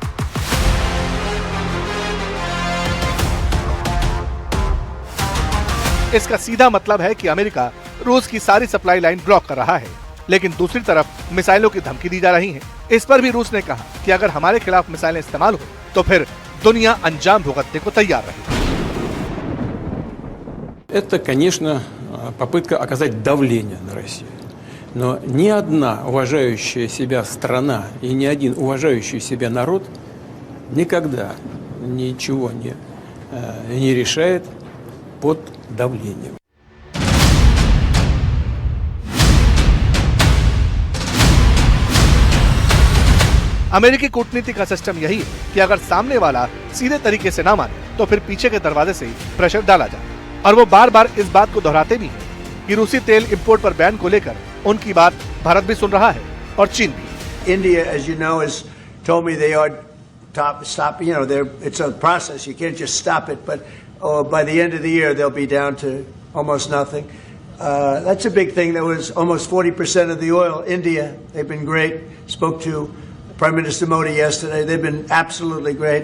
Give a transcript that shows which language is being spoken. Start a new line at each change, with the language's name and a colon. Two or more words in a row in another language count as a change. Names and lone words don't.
Hindi: इसका सीधा मतलब है कि अमेरिका रूस की सारी
English: supply line
Hindi: ब्लॉक कर रहा है, लेकिन दूसरी तरफ मिसाइलों की धमकी दी जा रही है। इस पर भी रूस ने कहा कि अगर हमारे खिलाफ मिसाइलें इस्तेमाल हो तो फिर दुनिया अंजाम भुगतने को तैयार रहेगी।
Russian: Это, конечно, попытка оказать давление на Россию. Но ни одна уважающая себя страна и ни один уважающий себя народ никогда ничего не решает под давлением.
Hindi: अमेरिकी कूटनीति का सिस्टम यही है कि अगर सामने वाला सीधे तरीके से ना माने तो फिर पीछे के दरवाजे से प्रेशर डाला जाए, और वो बार बार इस बात को दोहराते भी हैं कि रूसी तेल इंपोर्ट पर बैन को लेकर उनकी बात भारत भी सुन रहा है और चीन भी।
English: India, as you know, has told me they are stop. You know, it's a process. You can't just stop it. But by the end of the year, they'll be down to almost nothing. That's a big thing. That was almost 40% of the oil. India, they've been great. Spoke to Prime Minister Modi yesterday. They've been absolutely great.